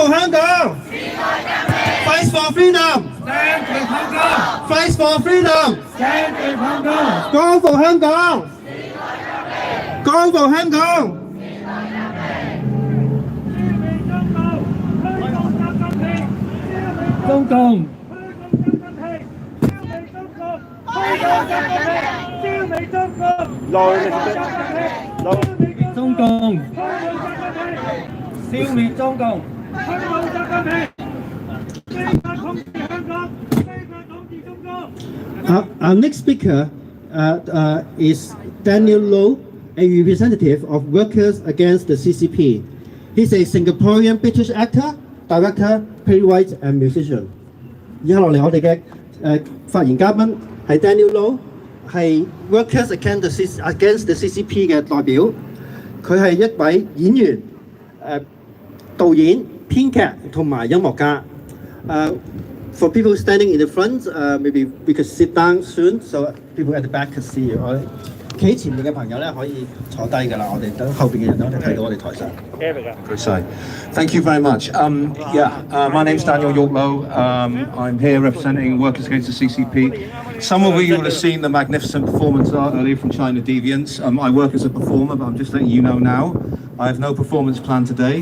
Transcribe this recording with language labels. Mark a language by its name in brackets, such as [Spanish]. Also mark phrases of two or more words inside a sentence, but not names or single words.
[Cantonese] 香港 [English] Fight for freedom Stand with Hong Kong! Fight for freedom Stand with Hong Kong! [Cantonese] 光復香港光復香港中共！中共！消滅中共！ [English] Our next speaker is Daniel Low, a representative of Workers Against the CCP. He's a Singaporean British actor, director, playwright, and musician. [Cantonese] 以下落嚟我哋嘅發言嘉賓係 [English] Daniel Low， [Cantonese] 係 [English] Workers Against the CCP [Cantonese] 嘅代表。佢係一位演員、導演、編劇同埋音樂家。 [English] For people standing in the front, maybe we could sit down soon, so people at the back could see you. [Cantonese] 企喺前面嘅朋友咧可以坐低㗎啦，我哋等後邊嘅人咧睇到我哋台上。 [English] Thank you very much. My name's Daniel Yorklow. I'm here representing Workers Against the CCP. Some of you will have seen the magnificent performance art earlier from China Deviants. I work as a performer, but I'm just letting you know now, I have no performance plan today.